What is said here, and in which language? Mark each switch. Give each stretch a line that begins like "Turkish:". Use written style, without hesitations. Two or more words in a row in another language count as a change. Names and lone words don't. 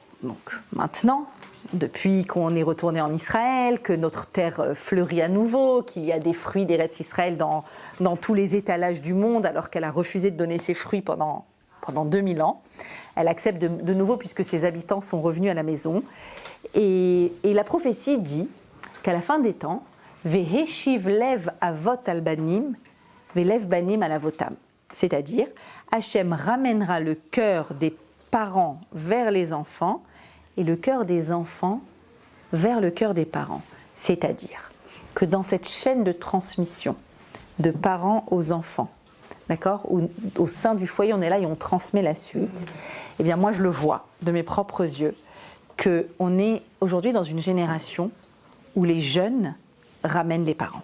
French: Donc maintenant, depuis qu'on est retourné en Israël, que notre terre fleurit à nouveau, qu'il y a des fruits d'Eretz Israël dans tous les étalages du monde, alors qu'elle a refusé de donner ses fruits pendant 2000 ans. Elle accepte de nouveau puisque ses habitants sont revenus à la maison. Et la prophétie dit qu'à la fin des temps,
Hebrew: והשיב לב אבות על בנים ולב בנים על אבותם.
French: C'est-à-dire, Hachem ramènera le cœur des parents vers les enfants et le cœur des enfants vers le cœur des parents. C'est-à-dire que dans cette chaîne de transmission de parents aux enfants, d'accord, au sein du foyer, on est là et on transmet la suite, eh bien moi je le vois de mes propres yeux, qu'on est aujourd'hui dans une génération où les jeunes ramènent les parents.